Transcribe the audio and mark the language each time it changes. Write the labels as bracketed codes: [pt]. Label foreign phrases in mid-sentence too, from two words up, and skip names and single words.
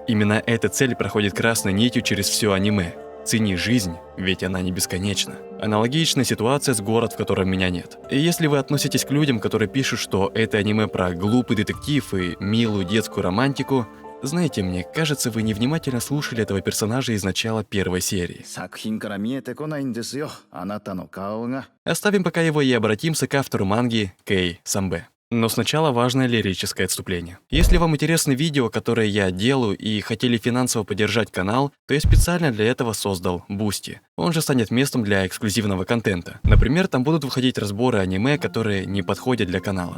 [ru] Именно эта цель проходит красной нитью через все аниме. Цени жизнь, ведь она не бесконечна. Аналогичная ситуация с «Город, в котором меня нет». И если вы относитесь к людям, которые пишут, что это аниме про глупый детектив и милую детскую романтику, знаете, мне кажется, вы невнимательно слушали этого персонажа из начала первой серии. [ja] 作品から見えてこないんですよ、あなたの顔が。 [ru] Оставим пока его и обратимся к автору манги Кей Самбе. Но сначала важное лирическое отступление. Если вам интересны видео, которые я делаю, и хотели финансово поддержать канал, то я специально для этого создал Boosty. Он же станет местом для эксклюзивного контента. Например, там будут выходить разборы аниме, которые не подходят для канала.